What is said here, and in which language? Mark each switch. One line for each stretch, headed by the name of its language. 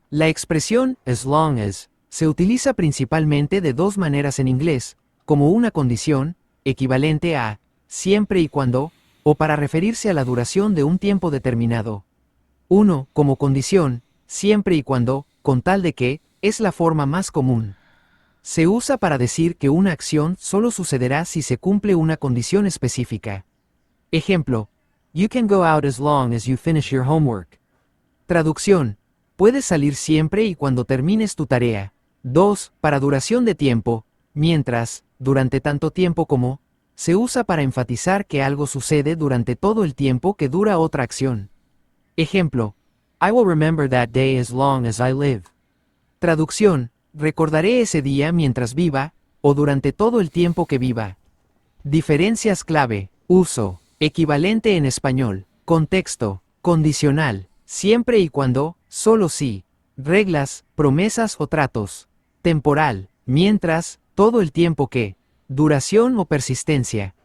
Spanish: La expresión as long as se utiliza principalmente de dos maneras en inglés, como una condición, equivalente a siempre y cuando, o para referirse a la duración de un tiempo determinado. 1. Como condición, siempre y cuando, con tal de que, es la forma más común. Se usa para decir que una acción solo sucederá si se cumple una condición específica. Ejemplo:
English: You can go out as long as you finish your homework.
Spanish: Traducción: puedes salir siempre y cuando termines tu tarea. 2. Para duración de tiempo, mientras, durante tanto tiempo como, se usa para enfatizar que algo sucede durante todo el tiempo que dura otra acción. Ejemplo:
English: I will remember that day as long as I live.
Spanish: Traducción: recordaré ese día mientras viva, o durante todo el tiempo que viva. Diferencias clave: uso, equivalente en español, contexto, condicional, siempre y cuando, solo si, reglas, promesas o tratos, temporal, mientras, todo el tiempo que, duración o persistencia.